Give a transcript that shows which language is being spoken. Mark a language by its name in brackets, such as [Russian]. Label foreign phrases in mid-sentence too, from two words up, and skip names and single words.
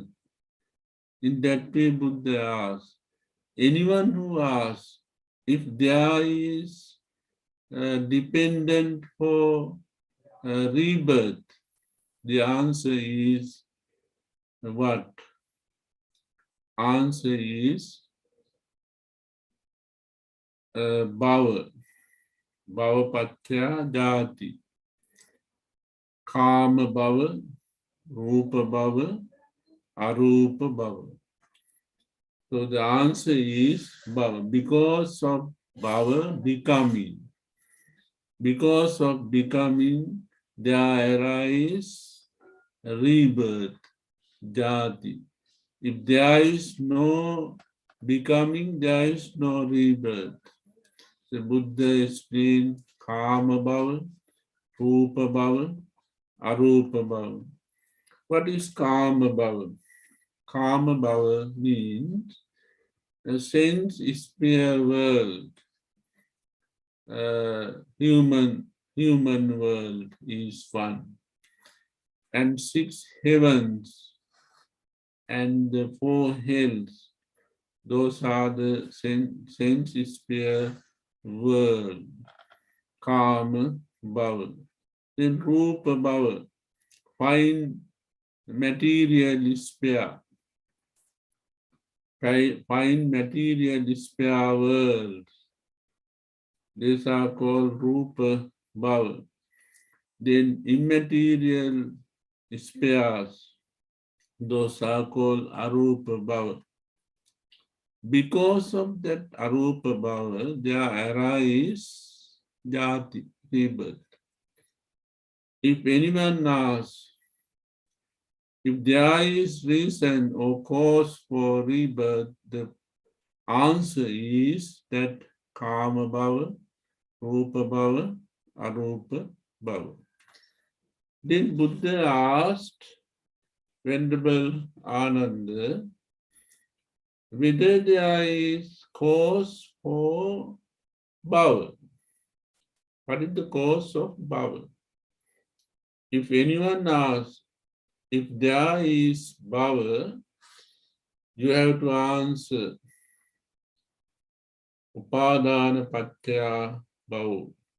[English] In that way, Buddha asks, anyone who asks if there is dependent for rebirth, the answer is what? Answer is [Pali] bhava, bhava patya jati, kama bhava, rupa bhava, arupa bhava. [English] So the answer is bhava, because of bhava, becoming. Because of becoming, there arise rebirth, jati. If there is no becoming, there is no rebirth. The Buddha explained [Pali] kama bhava, rupa bhava, arupa bhava. [English] What is [Pali] kama bhava? Kama bhava [English] means a sense sphere world. Human world is one, and 6 heavens and the 4 hells, those are the sense sphere world, [Pali] kama bhava. Then rupa bhava, [English] fine material sphere, fine material sphere world. These are called [Pali] rupa bhava. [English] Then immaterial spheres, those are called [Pali] arupa bhava. [English] Because of that [Pali] arupa bhava, [English] there arise jati, rebirth. If anyone asks if there is reason or cause for rebirth, the answer is that [Pali] kama bhava, rupa bhava, arupa bhava. [English] Then Buddha asked Venerable Ananda whether there is cause for bhava. What is the cause of bhava? If anyone asks if there is bhava, you have to answer [Pali] upadana patya bhava.